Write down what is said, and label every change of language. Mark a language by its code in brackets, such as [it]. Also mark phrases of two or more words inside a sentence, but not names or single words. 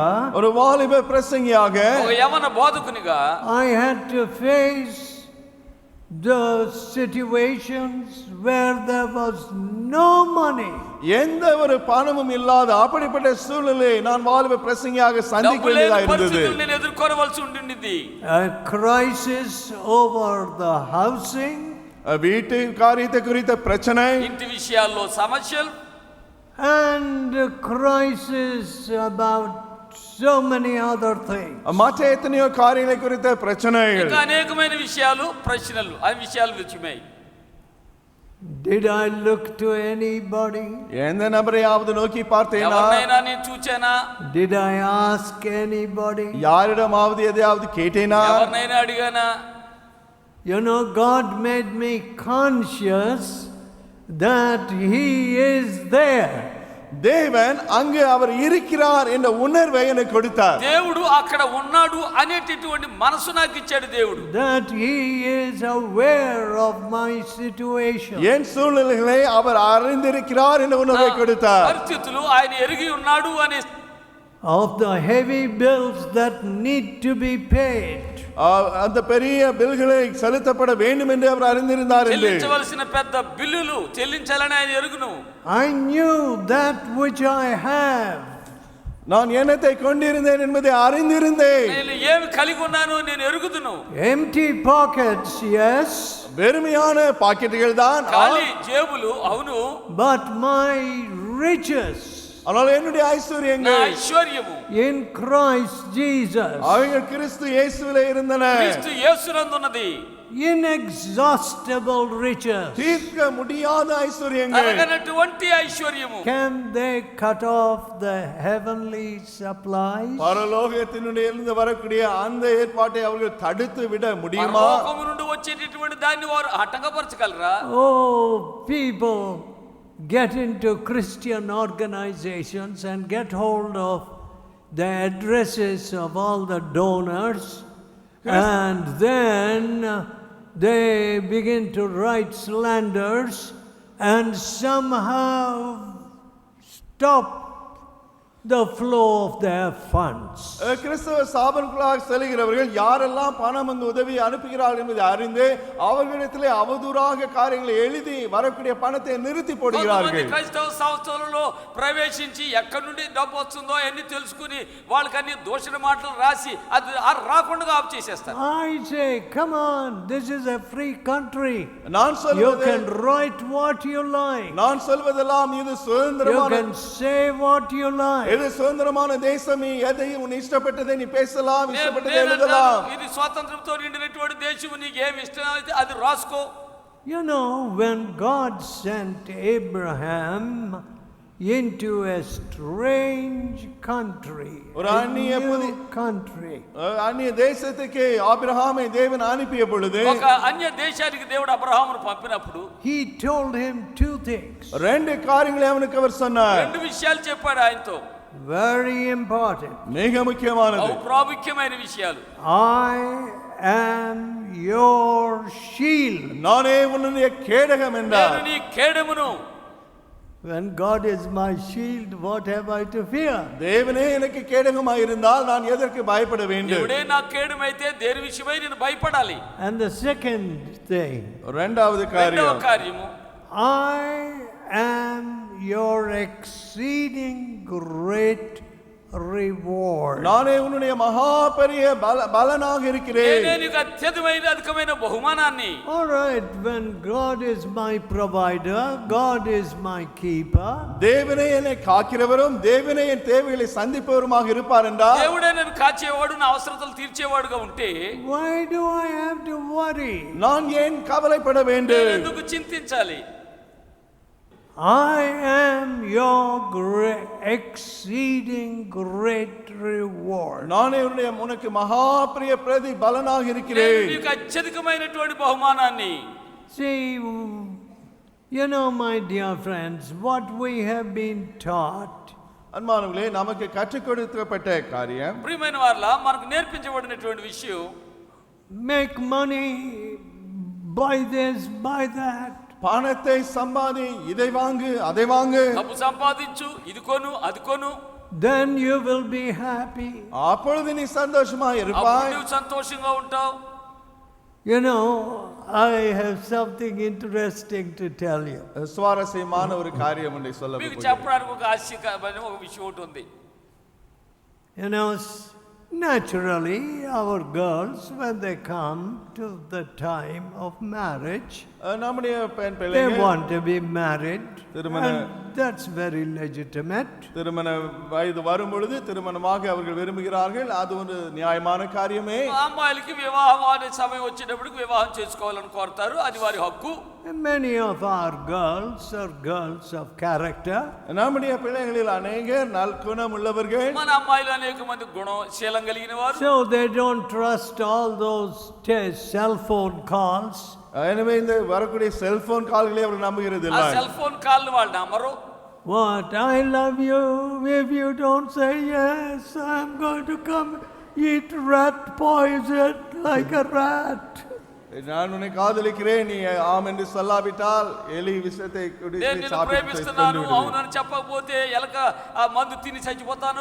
[ta] ஒரு வாலிப பிரசங்கியாக [te] ఒక యవన బోధకునిగా [en] I had to face the situations where there was no money. [ta] எந்த ஒரு பணமும் இல்லாத அப்படிப்பட்ட சூழ்நிலையை நான் வாலிப பிரசங்கியாக சந்திக்க வேண்டியதாக இருந்தது. [te] నేను ఎదుర్కోవాల్సి ఉండింది. [en] A crisis over the housing, [ta] வீட்டு காரியத்தை குறித்த பிரச்சனை, [te] ఇంటి విషయాల్లో సమస్యలు, [en] and a crisis about so many other things. [ta] மற்ற எத்தனையோ காரியங்களை குறித்த பிரச்சனைகள், [te] ఇంకా అనేకమైన విషయాలు, ప్రశ్నలు, ఆ విషయాలు వచ్చాయి. [en] Did I look to anybody? [ta] எந்த நபரையாவது நோக்கி பார்த்தேனா? [te] ఎవరినైనా నేను చూచానా? [en] Did I ask anybody? [ta] யாரிடமாவது எதையாவது கேட்டேனா? [te] ఎవరినైనా అడిగానా? [en] You know, God made me conscious that He is there. [ta] தேவன் அங்கு அவர் இருக்கிறார் என்ற உணர்வை எனக்கு கொடுத்தார். [te] దేవుడు అక్కడ ఉన్నాడు అనేటటువంటి మనసు నాకు ఇచ్చాడు దేవుడు. [en] That he is aware of my situation. [ta] என் சூழ்நிலைகளை அவர் அறிந்திருக்கிறார் என்ற உணர்வை கொடுத்தார். [te] పరిస్థితులు ఆయన ఎరిగి ఉన్నాడు అనే [en] Of the heavy bills that need to be paid. [ta] அந்த பெரிய பில்களை செலுத்தப்பட வேண்டும் என்று அவர் அறிந்திருந்தார். [te] చెల్లించవలసిన పెద్ద బిల్లులు చెల్లించాలని ఆయన ఎరుగును. [en] I knew that which I have. [ta] நான் என்னத்தை கொண்டிருந்தேன் என்பதை அறிந்திருந்தேன். [te] నేను ఏమి కలిగి ఉన్నానో నేను ఎరుగుదును. [en] Empty pockets, yes. [ta] வெறுமையான பாக்கெட்டுகள் தான், [te] ఖాళీ జేబులు అవును. [en] But my riches [ta] ஆனால் என்னுடைய ஐஸ்வர்யங்கள் [te] ఐశ్వర్యము [en] in Christ Jesus. [ta] அவைகள் கிறிஸ்து இயேசுவிலே இருந்தன. [te] క్రీస్తు యేసునందున్నది. [en] Inexhaustible riches. [ta] தீர்க்க முடியாத ஐஸ்வர்யங்கள். [te] తరగనటువంటి ఐశ్వర్యము. [en] Can they cut off the heavenly supplies? [ta] பரலோகத்தினுடைய இருந்து வரக்கூடிய அந்த ஏற்பாட்டை அவர்கள் தடுத்து விட முடியுமா? [te] పరలోకము నుండి వచ్చేటటువంటి దాన్ని వారు ఆటంకపరచగలరా? [en] Oh, people get into Christian organizations and get hold of the addresses of all the donors, and then they begin to write slanders and somehow stop the flow of their funds. [ta] கிறிஸ்தவ ஸ்தாபனங்களாக செல்கிறவர்கள் யாரெல்லாம் பணம் வந்து உதவி அனுப்புகிறார்கள் என்பதை அறிந்து அவர்களிடத்திலே அவதூறாக காரியங்களை எழுதி வரக்கூடிய பணத்தை நிறுத்தி போடுகிறார்கள். [te] క్రైస్తవ సంస్థలలో ప్రవేశించి ఎక్కడి నుండి డబ్బు వస్తుందో అన్ని తెలుసుకుని వాళ్ళకన్నీ దోషణ మాటలు రాసి అది రాకుండా ఆఫ్ చేసేస్తారు. [en] I say, come on, this is a free country. [ta] நான் [en] You [ta] சொல்வது, [en] can write what you like. [ta] நான் சொல்வதெல்லாம் இது [en] You [ta] சுதந்திரமான, [en] can say what you like. [ta] இது சுதந்திரமான தேசம். எதையும் உன் இஷ்டப்பட்டதை நீ பேசலாம், இஷ்டப்பட்டதை [te] నేను [ta] எழுதலாம். [te] అంటాను, ఇది స్వాతంత్రంతో నిండినటువంటి దేశం, నీకు ఏమి ఇష్టం అయితే అది రాసుకో. [en] You know, when God sent Abraham into a strange country, [ta] ஒரு [en] a [ta] அந்நிய [en] new country, [ta] அந்நிய தேசத்துக்கு ஆபிரகாமை தேவன் அனுப்பிய பொழுது [te] ఒక అన్య దేశానికి దేవుడు అబ్రహామును పంపినప్పుడు [en] he told him two things, [ta] ரெண்டு காரியங்களை அவனுக்கு அவர் சொன்னார். [te] రెండు విషయాలు చెప్పాడు ఆయనతో. [en] very important. [ta] மிக முக்கியமானது. [te] అవి ప్రాముఖ్యమైన విషయాలు. [en] I am your shield. [ta] நானே உன்னுடைய கேடகம் [te] నేను [ta] என்றார். [te] నీ కేడమును. [en] When God is my shield, what have I to fear? [ta] தேவனே எனக்கு கேடகமாய் இருந்தால் நான் எதற்கு பயப்பட வேண்டும்? [te] దేవుడే నా కేడమైతే దేని విషయమై నేను భయపడాలి. [en] And the second thing, [ta] இரண்டாவது [te] రెండవ [ta] காரியம், [te] కార్యము, [en] I am your exceeding great reward. [ta] நானே உன்னுடைய மகா பெரிய பலனாக இருக்கிறேன். [te] నేనే నీకు అత్యధికమైన అధికమైన బహుమానాన్ని. [en] All right, when God is my provider, God is my keeper, [ta] தேவனே என்னை காக்கிறவரும் தேவனே என் தேவைகளை சந்திப்பவருமாக இருப்பார் என்றால், [te] దేవుడే నేను కాచేవాడు, నా అవసరతలు తీర్చేవాడుగా ఉంటే [en] why do I have to worry? [ta] நான் ஏன் கவலைப்பட [te] నేను [ta] வேண்டும்? [te] ఎందుకు చింతించాలి? [en] I am your exceeding great reward. [ta] நானே உனக்கு மகா பெரிய பிரதிபலனாக [te] నేను [ta] இருக்கிறேன். [te] నీకు అత్యధికమైనటువంటి బహుమానాన్ని. [en] See, you know, my dear friends, what we have been taught, [ta] அன்பானவர்களே, நமக்கு கற்றுக் கொடுக்கப்பட்ட காரியம், [te] ప్రియమైన వారలా మనకు నేర్పించబడినటువంటి విషయం, [en] make money, buy this, buy that. [ta] பணத்தை சம்பாதி, இதை வாங்கு அதை வாங்கு, [te] డబ్బు సంపాదించు, ఇది కొను అది కొను, [en] Then you will be happy. [ta] அப்பொழுது நீ சந்தோஷமா [te] అప్పుడు [ta] இருப்பாய். [te] నువ్వు సంతోషంగా ఉంటావు. [en] You know, I have something interesting to tell you. [ta] சுவாரஸ்யமான ஒரு காரியம் ஒன்றை சொல்ல [te] మీకు [ta] போகிறேன். [te] చెప్పడానికి ఒక ఆశ్చర్యకరమైన ఒక విషయం ఒకటి ఉంది. [en] You know, naturally, our girls, when they come to the time of marriage, [ta] நம்முடைய பெண் [en] they [ta] பிள்ளைகள் [en] want to be married, [ta] திருமண- [en] and that's very legitimate. [ta] திருமண வயது வரும் பொழுது திருமணமாக அவர்கள் விரும்புகிறார்கள். அது ஒரு நியாயமான காரியமே. [te] అమ్మాయిలకి వివాహం అనే సమయం వచ్చేటప్పటికి వివాహం చేసుకోవాలని కోరుతారు, అది వారి హక్కు. [en] Many of our girls are girls of character. [ta] நம்முடைய பிள்ளைகளில் அநேகர் நற்குணம் உள்ளவர்கள். [te] మన అమ్మాయిలు అనేక మంది గుణశీలం కలిగిన వారు. [en] So they don't trust all those cell phone calls. [ta] எனவே இந்த வரக்கூடிய [en] cellphone calls [ta] அவர்கள் நம்புகிறது [te] ఆ [ta] இல்லை. [en] cell phone call [te] వాళ్ళు నమ్మరు. [en] What? I love you. If you don't say yes, I'm going to come eat rat poison like a rat. [ta] நான் உன்னை காதலிக்கிறேன், நீ ஆம் என்று சொல்லாவிட்டால் எலி விஷத்தை குடித்து [te] నేను నిన్ను [ta] சாப்பிட்டு [te] ప్రేమిస్తున్నాను [ta] கொண்டு [te] అవునని చెప్పకపోతే ఎలక ఆ మందు తిని చచ్చిపోతాను.